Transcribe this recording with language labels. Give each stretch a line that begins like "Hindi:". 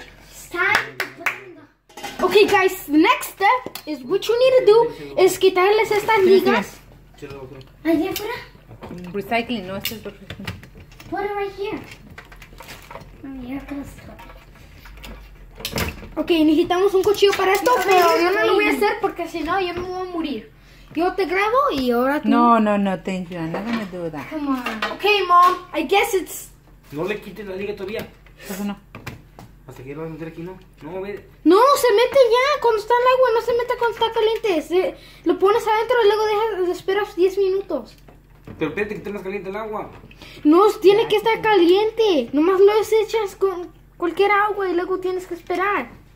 English: It's time to put them in the... Okay, guys, the next step is what you need to do is
Spanish: quitarles estas ligas. Allá afuera? Recycling, no, este es
English: Put it right here. Oh, here goes.
Spanish: Ok, necesitamos un cuchillo para esto, pero yo no lo voy a hacer porque si no yo me voy a morir. Yo te grabo y ahora tú...
English: No, thank you. I'm not gonna do that. Come on. Okay, Mom. I guess it's...
Spanish: No le quites la liga todavía. Eso no. Hasta que lo vas a meter aquí, ¿no? No, ve. No, se mete ya cuando está el agua, no se mete cuando está caliente. Lo pones adentro y luego esperas 10 minutos. Pero espérate que esté más caliente el agua. No, tiene que estar caliente. Nomás lo desechas con cualquier agua y luego tienes que esperar.